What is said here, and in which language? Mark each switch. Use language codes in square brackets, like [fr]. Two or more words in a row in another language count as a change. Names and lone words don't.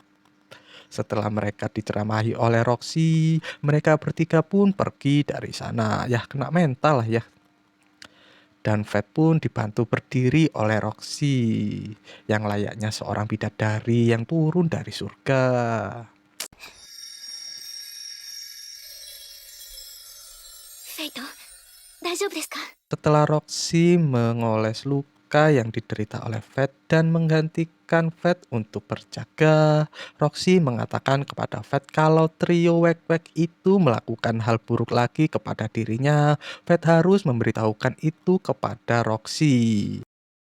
[id] Setelah mereka diceramahi oleh Roxy, mereka bertiga pun pergi dari sana. Ya kena mental lah ya. Dan Fed pun dibantu berdiri oleh Roxy yang layaknya seorang bidadari yang turun dari surga. [ja] フェイト大丈夫ですか [id] Setelah Roxy mengoles luka yang diderita oleh Fed dan menggantikan Fed untuk berjaga, Roxy mengatakan kepada Fed kalau trio Wek-Wek itu melakukan hal buruk lagi kepada dirinya. Fed harus memberitahukan itu kepada Roxy.